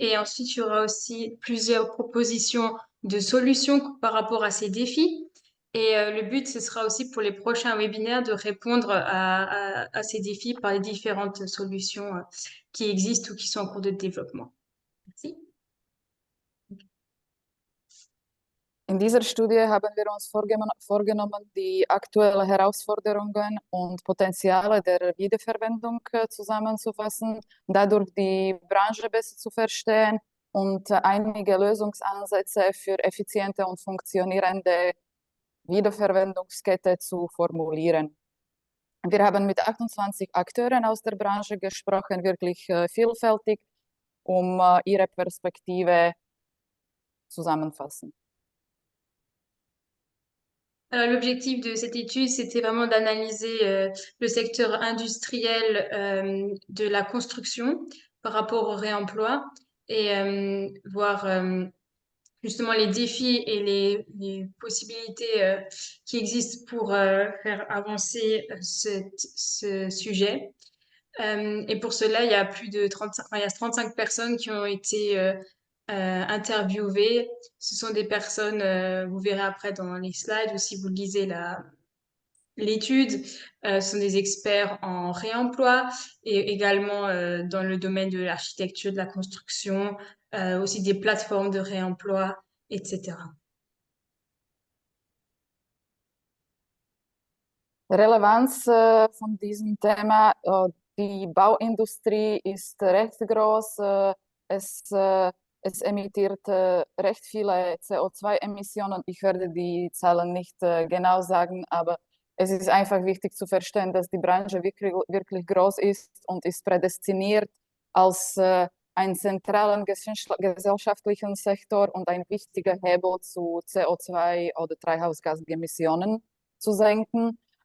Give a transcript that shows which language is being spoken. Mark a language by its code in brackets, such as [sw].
[fr] Et ensuite, il y aura aussi plusieurs propositions de solutions par rapport à ces défis. Et le but, ce sera aussi pour les prochains webinaires de répondre à ces défis par les différentes solutions qui existent ou qui sont en cours de développement. Merci. [de] In dieser Studie haben wir uns vorgenommen, die aktuellen Herausforderungen und Potenziale der Wiederverwendung zusammenzufassen, dadurch die Branche besser zu verstehen und einige Lösungsansätze für effiziente und funktionierende Wiederverwendungskette zu formulieren. Wir haben mit 28 Akteuren aus der Branche gesprochen, wirklich vielfältig, um ihre Perspektive zusammenzufassen. [fr] Alors, l'objectif de cette étude, c'était vraiment d'analyser le secteur industriel de la construction par rapport au réemploi et voir justement les défis et les possibilités qui existent pour faire avancer ce sujet. Et pour cela, il y a plus de 35 personnes qui ont été interviewées. Ce sont des personnes, vous verrez après dans les slides ou si vous lisez l'étude, ce sont des experts en réemploi et également dans le domaine de l'architecture, de la construction, aussi des plateformes de réemploi, etc. [de] Relevanz von diesem Thema, die Bauindustrie ist recht groß, es emittiert recht viele CO2-Emissionen. Ich werde die Zahlen nicht genau sagen, aber es ist einfach wichtig zu verstehen, dass die Branche wirklich groß ist und ist prädestiniert als einen zentralen gesellschaftlichen Sektor und ein wichtiger Hebel zu CO2 oder Treibhausgasemissionen zu senken.